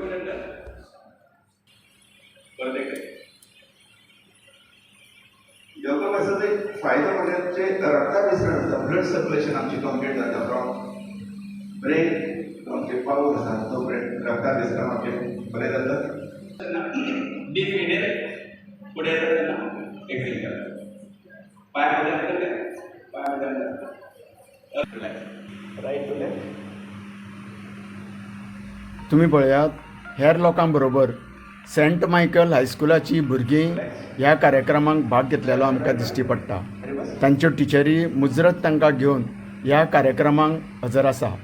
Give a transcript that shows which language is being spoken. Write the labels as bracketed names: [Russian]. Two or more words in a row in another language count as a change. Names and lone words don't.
[Konkani] योगाचा एक फायदा म्हणजे रक्ताभिसरण जाता, [English] blood circulation [Konkani] आमची कंप्लीट जाता. [English] from brain [Konkani] आमचे पावर आसा तो ब्रेन रक्ताभिसरण आमचे बरें जाता. [English] deep inhale [Konkani] पुढे जाताना एक्झेल करा. पाय मध्ये [English] right to left. [Konkani] तुम्ही पळयात, हेर लोकां बरोबर सेंट मायकल हायस्कुलाची भुरगीं ह्या कार्यक्रमाक भाग घेतलेलो आमकां दिश्टी पडटा. तांच्यो टिचरी मुजरत तांकां घेवन ह्या कार्यक्रमाक हजर आसा.